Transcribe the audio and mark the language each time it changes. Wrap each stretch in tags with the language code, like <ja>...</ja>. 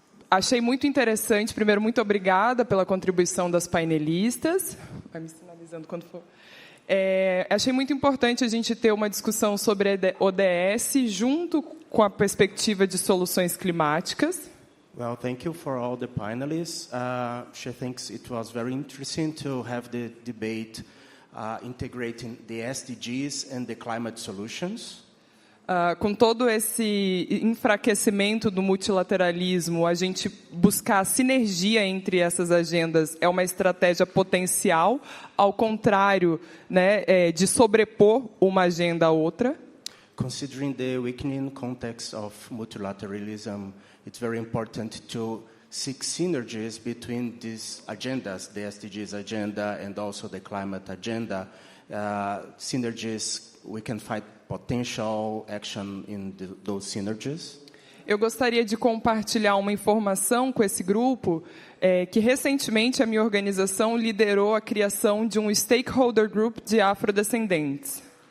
<pt>Achei muito interessante. Primeiro, muito obrigada pela contribuição das painelistas. Vai me sinalizando quando for. Achei muito importante a gente ter uma discussão sobre ODS junto com a perspectiva de soluções climáticas.</pt> <en>Well, thank you for all the panelists. She thinks it was very interesting to have the debate integrating the SDGs and the climate solutions.</en> <pt>Com todo esse enfraquecimento do multilateralismo, a gente buscar a sinergia entre essas agendas é uma estratégia potencial, ao contrário, né, de sobrepor uma agenda à outra.</pt> <en>Considering the weakening context of multilateralism, it's very important to seek synergies between these agendas, the SDGs agenda and also the climate agenda. Synergies, we can find potential action in those synergies.</en> <pt>Eu gostaria de compartilhar uma informação com esse grupo, que recentemente a minha organização liderou a criação de um stakeholder group de afrodescendentes.</pt>